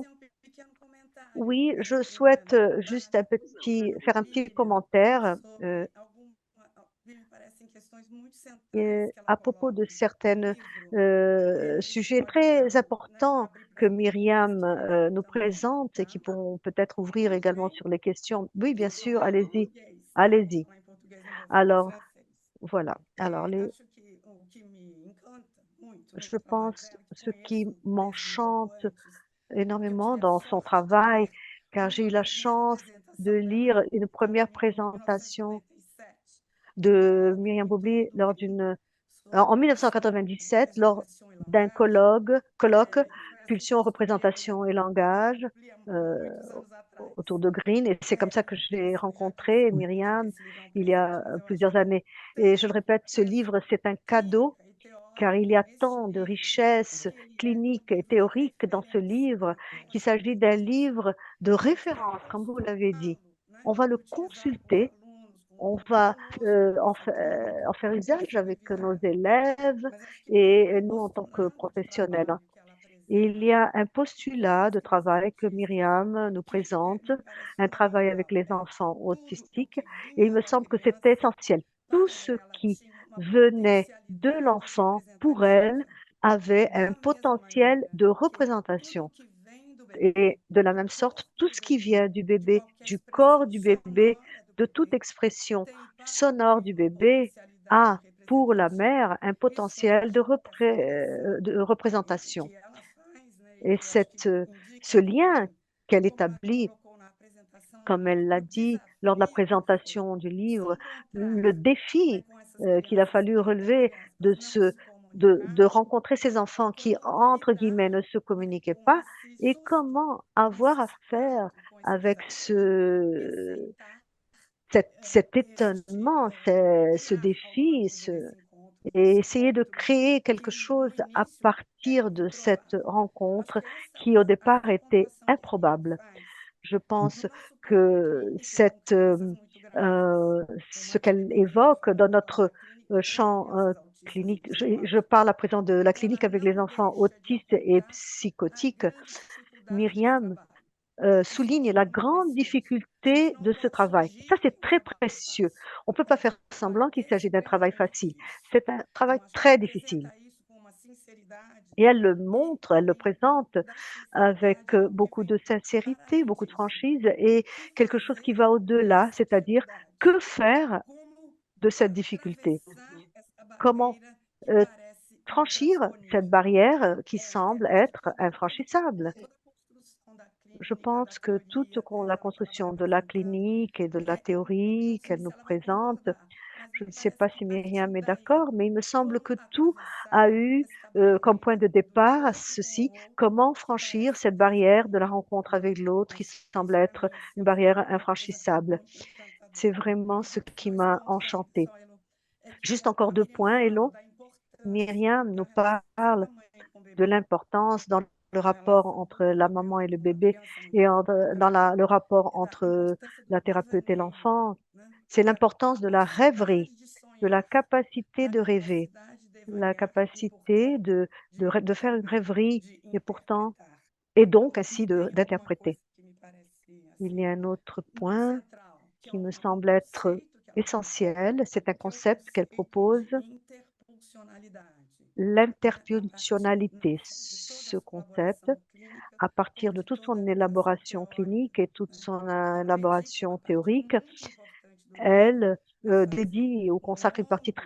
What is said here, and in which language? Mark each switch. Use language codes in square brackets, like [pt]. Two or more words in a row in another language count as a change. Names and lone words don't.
[pt] Queria fazer um pequeno comentário. [fr] Oui, je souhaite juste [pt] Pois não, [fr] faire un petit [pt] Miriam [fr] commentaire [pt] sobre me parecem questões muito [fr] et [pt] centrais que ela [fr] à propos de [pt] coloca no [fr] certains [pt] livro. A gente [fr] sujets [pt] pode [fr] très [pt] já, né, [fr] importants [pt] abrir para [fr] que [pt] as perguntas [fr] Myriam [pt] aqui [fr] nous [pt] também, [fr] présente et qui [pt] tá? [fr] pourront peut-être ouvrir [pt] Tudo [fr] également [pt] bem? [fr] sur les questions. Oui, bien [pt] Posso [fr] sûr, [pt] falar em [fr] allez-y, [pt] português? Posso [fr] allez-y. [pt] falar em português, não vou falar em [fr] Alors, [pt] francês. [fr] voilà. Alors, [pt] Acho que o que me encanta muito no [fr] je [pt] trabalho [fr] pense [pt] dela, que [fr] ce qui [pt] conheço desde um pouco [fr] m'enchante [pt] antes, porque eu [fr] énormément [pt] tive a [fr] dans son [pt] sorte de [fr] travail, [pt] ver [fr] car j'ai eu la [pt] primeira [fr] chance de [pt] apresentação dela [fr] lire une [pt] no [fr] première [pt] Colônia em [fr] présentation [pt] 1997, [fr] de Myriam Bobly lors en [pt] sobre [fr] 1997 lors [pt] representação e [fr] d'un [pt] langagem. [fr] colloque [pt] E foi assim que eu [fr] Pulsion, [pt] descobri a [fr] représentation et [pt] Miriam, [fr] langage [pt] muitos anos atrás. [fr] autour de Green. Et c'est comme ça que je l'ai [pt] Já que esse, [fr] rencontré, [pt] já que [fr] Myriam, [pt] esse livro é um [fr] il y a [pt] presente, mas eu acho [fr] plusieurs [pt] que [fr] années. [pt] tem [fr] Et je le [pt] tanta [fr] répète, ce [pt] coisa [fr] livre, c'est un cadeau, [pt] clínica e [fr] car il y [pt] teórica [fr] a [pt] nesse [fr] tant de [pt] livro, [fr] richesses [pt] que ele é um [fr] cliniques et [pt] livro de [fr] théoriques dans ce [pt] referência. [fr] livre, [pt] Eu [fr] qu'il [pt] acho que [fr] s'agit d'un [pt] muitas [fr] livre [pt] pessoas, [fr] de [pt] a gente vai [fr] référence, comme vous l'avez dit. [pt] consultá-lo, né? [fr] On va le [pt] Utilizar com os [fr] consulter, [pt] alunos, [fr] on [pt] com [fr] va [pt] conosco, com essa [fr] en [pt] clínica, [fr] faire [pt] com [fr] usage [pt] essa [fr] avec nos [pt] revisão. [fr] élèves [pt] Mas acho que o que me [fr] et nous en tant que [pt] impressionou do [fr] professionnels. [pt] trabalho que ela apresenta [fr] Et il y a un postulat de travail que Myriam nous présente, [pt] me parece [fr] un travail avec [pt] fundamental. [fr] les [pt] É [fr] enfants [pt] tudo o [fr] autistiques, [pt] que [fr] et il [pt] vinha [fr] me [pt] da [fr] semble que c'est [pt] criança [fr] essentiel. Tout [pt] para [fr] ce [pt] ela [fr] qui [pt] tinha uma [fr] venait de [pt] potencialidade [fr] l'enfant, pour elle, [pt] representativa. [fr] avait un [pt] Da mesma [fr] potentiel [pt] maneira [fr] de [pt] que tudo [fr] représentation. [pt] que vem do bebê, [fr] Et de la [pt] do [fr] même sorte, tout [pt] corpo [fr] ce [pt] do [fr] qui [pt] bebê, [fr] vient du [pt] de [fr] bébé, [pt] qualquer [fr] du corps [pt] expressão [fr] du bébé, [pt] sonora do [fr] de toute [pt] bebê, [fr] expression [pt] tem para a [fr] sonore [pt] mãe [fr] du [pt] uma [fr] bébé, [pt] potencialidade [fr] a pour la [pt] representativa. [fr] mère un [pt] Isso ela [fr] potentiel [pt] já estabelece. [fr] de [pt] E [fr] représentation. [pt] que ela faz, né, [fr] Et [pt] e eu acho que [fr] ce [pt] indica [fr] lien qu'elle [pt] como ela [fr] établit, [pt] colocou na apresentação do [fr] comme elle [pt] livro, [fr] l'a [pt] o [fr] dit lors de la [pt] desafio que foi [fr] présentation du [pt] se [fr] livre, [pt] encontrar, [fr] le [pt] né, [fr] défi [pt] com essas [fr] qu'il a [pt] crianças [fr] fallu [pt] que, [fr] relever [pt] entre [fr] de [pt] aspas, não se [fr] de [pt] comunicavam [fr] rencontrer ces [pt] e [fr] enfants qui, [pt] como [fr] entre [pt] lidar, [fr] guillemets, ne se [pt] né, [fr] communiquaient [pt] com [fr] pas, [pt] esse [fr] et [pt] susto, [fr] comment [pt] com [fr] avoir [pt] esse [fr] à faire [pt] espanto, com esse [fr] avec [pt] desafio e aceitar [fr] cet [pt] este, [fr] étonnement, ce [pt] criar alguma [fr] défi, [pt] coisa desse encontro, [fr] et [pt] desse [fr] essayer de [pt] encontro [fr] créer quelque [pt] que no [fr] chose à [pt] início era [fr] partir de cette [pt] improvável. Acho [fr] rencontre [pt] que essa [fr] qui, au [pt] é [fr] départ, [pt] a [fr] était [pt] pontuação que o livro [fr] improbable. [pt] faz. [fr] Je [pt] No [fr] pense [pt] nosso plano [fr] que [pt] clínico, com crianças muito graves, com [fr] ce [pt] uma [fr] qu'elle [pt] dificuldade de [fr] évoque dans [pt] formação [fr] notre [pt] na clínica para [fr] champ [pt] crianças autistas e [fr] clinique, je [pt] psicóticas, [fr] parle à présent de la [pt] ela [fr] clinique avec les [pt] não [fr] enfants [pt] deixa de [fr] autistes et [pt] apontar a [fr] psychotiques. [pt] grande dificuldade desse [fr] Myriam [pt] trabalho. Isso eu [fr] souligne [pt] acho [fr] la [pt] muito [fr] grande [pt] precioso. A gente [fr] difficulté [pt] não [fr] de ce [pt] pode [fr] travail. Ça, [pt] fingir que [fr] c'est [pt] o [fr] très [pt] trabalho é [fr] précieux. [pt] fácil. [fr] On ne peut [pt] É [fr] pas faire [pt] porque [fr] semblant qu'il s'agit [pt] esse [fr] d'un travail [pt] pensamento [fr] facile. [pt] quis. [fr] C'est un travail [pt] Então, acho que ela [fr] très difficile. [pt] apresenta isso com uma sinceridade [fr] Et elle le [pt] e [fr] montre, elle le présente [pt] da [fr] avec [pt] sinceridade é algo que [fr] beaucoup de [pt] vem [fr] sincérité, beaucoup de [pt] paralítico. [fr] franchise et [pt] Que [fr] quelque chose qui [pt] fazer [fr] va [pt] com [fr] au-delà, [pt] essa [fr] c'est-à-dire [pt] dificuldade? [fr] que faire [pt] Como [fr] de cette difficulté? [pt] atravessar essa [fr] Comment [pt] barreira que euh, parece [fr] franchir cette [pt] intransponível? [fr] barrière qui [pt] É, [fr] semble [pt] eu acho que [fr] être infranchissable? [pt] toda a construção da [fr] Je [pt] clínica, da [fr] pense que toute [pt] teoria [fr] la [pt] dela, que ela vai [fr] construction de la [pt] apresentando, [fr] clinique et de la [pt] eu [fr] théorie [pt] não sei [fr] qu'elle [pt] se [fr] nous [pt] ela vai [fr] présente, [pt] concordar, mas [fr] je [pt] me [fr] ne sais [pt] parece [fr] pas [pt] que [fr] si [pt] partiu [fr] Myriam est [pt] daí. [fr] d'accord, mais il me semble [pt] Como [fr] que tout a [pt] atravessar eu esta [fr] comme point [pt] barreira [fr] de [pt] do [fr] départ [pt] encontro com [fr] ceci: [pt] o outro, [fr] comment [pt] que [fr] franchir [pt] parece [fr] cette barrière de la [pt] intransponível. [fr] rencontre avec l'autre qui [pt] Acho que [fr] semble [pt] esse para [fr] être [pt] mim é [fr] une [pt] sempre [fr] barrière [pt] um desafio [fr] infranchissable. [pt] muito encantador. [fr] C'est vraiment ce qui [pt] Dois [fr] m'a [pt] pontos ainda [fr] enchantée. [pt] só, Elo, é que [fr] Juste encore [pt] a [fr] 2 [pt] Miriam [fr] points, [pt] fala [fr] Hello. [pt] da importância [fr] Myriam [pt] da [fr] nous [pt] relação [fr] parle [pt] da mãe com o [fr] de [pt] bebê, [fr] l'importance dans le [pt] a [fr] rapport [pt] relação do [fr] entre la maman et [pt] terapeuta [fr] le [pt] com a [fr] bébé [pt] criança [fr] et [pt] muito [fr] dans [pt] grave, [fr] le rapport [pt] e da [fr] entre [pt] importância do [fr] la thérapeute et [pt] pesadelo, [fr] l'enfant. [pt] né? [fr] C'est [pt] Da [fr] l'importance de la rêverie, [pt] capacidade de [fr] de la [pt] sonhar, [fr] capacité [pt] da [fr] de rêver, [pt] capacidade de [fr] la [pt] devanear e, [fr] capacité [pt] portanto, [fr] de faire une [pt] também [fr] rêverie [pt] de [fr] et pourtant, [pt] interpretar. [fr] et donc [pt] E [fr] ainsi [pt] tem uma [fr] d'interpréter. [pt] coisa que me parece [fr] Il y a [pt] assim [fr] un autre [pt] muito [fr] point [pt] central, que é [fr] qui me [pt] um [fr] semble être [pt] conceito que ela propõe, [fr] essentiel, c'est un [pt] que é o [fr] concept qu'elle [pt] conceito [fr] propose, [pt] de interpulsionalidade, né? A partir, no [fr] l'interpulsionalité. [pt] de toda a [fr] Ce [pt] sua [fr] concept, [pt] elaboração clínica [fr] à [pt] ou [fr] partir de [pt] de [fr] toute [pt] toda a [fr] son [pt] elaboração [fr] élaboration [pt] teórica, [fr] clinique et toute [pt] né? [fr] son [pt] Ela dedica [fr] élaboration [pt] uma parte [fr] théorique, [pt] muito importante do livro [fr] elle [pt] a fazer [fr] dédie ou [pt] um [fr] consacre une partie très